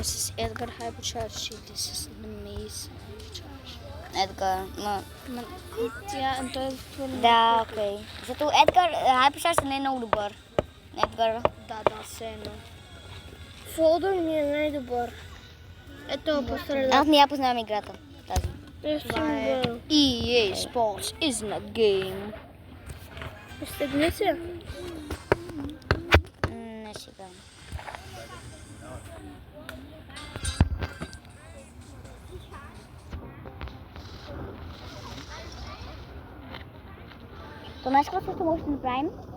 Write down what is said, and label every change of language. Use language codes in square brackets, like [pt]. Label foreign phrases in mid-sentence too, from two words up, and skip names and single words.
[bg] С Едгар Хайпочарч или с Демис Хайпочарч? Едгар, но... Той е твърде... Да, окей. Защото Едгар Хайпочарч не е много добър. Едгар... Да, все едно. Фолдър ми е най-добър. Ето, посреда. Аз не я познавам играта. Тази. [en] EA Sports isn't a game. [bg] Стегни се. Не сега. То знаеш какво също може да направим?